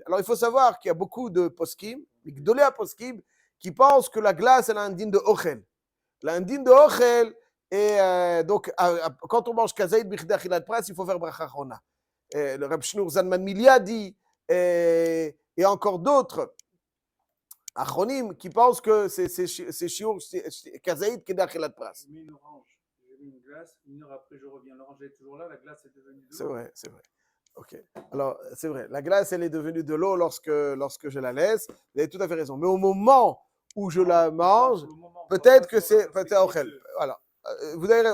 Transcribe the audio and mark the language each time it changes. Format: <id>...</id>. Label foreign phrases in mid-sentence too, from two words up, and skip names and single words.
<fr>Alors, il faut savoir qu'il y a beaucoup de poskim,</fr> <he>גדולי פוסקים,</he> <fr>qui pensent que la glace, elle a un din de ochel. Elle a un din de ochel, et donc, quand on mange</fr> <he>כזית בכדי אכילת פרס,</he> <fr>il faut faire</fr> <he>ברכה שונה.</he> <fr>Le Reb Shneur Zalman Milia dit, et encore d'autres, achronim, qui pensent que c'est</fr> <he>שיעור כזית בכדי אכילת פרס.</he> <fr>J'ai mis une orange, j'ai mis une glace, une heure après je reviens. L'orange est toujours là, la glace est devenue de l'eau. C'est vrai, c'est vrai. Ok. Alors, c'est vrai, la glace, elle est devenue de l'eau lorsque je la laisse. Vous avez tout à fait raison. Mais au moment où je la mange, peut-être que c'est ochel. Voilà. Vous avez raison.</fr>